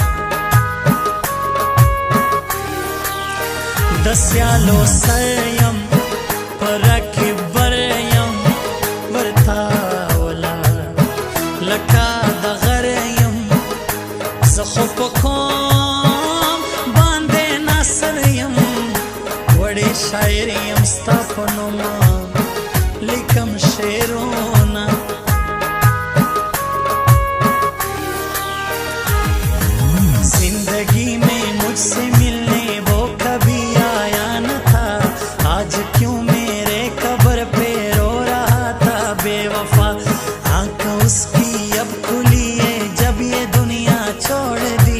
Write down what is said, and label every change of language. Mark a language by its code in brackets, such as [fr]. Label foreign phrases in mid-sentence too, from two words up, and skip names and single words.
[ps] د سیالو سر یم پر رکب بر یم ورتا ولاړ لکه د غر یم زه خو په کوم باندې ناصر یم وړې شاعر شاعر یم ستا په نوم لیکم شعرونه [hi] जिंदगी में मुझसे मिलने वो कभी आया न था आज क्यों मेरे कब्र पे रो रहा था बेवफा आंख उसकी अब खुली है जब ये दुनिया छोड़ दी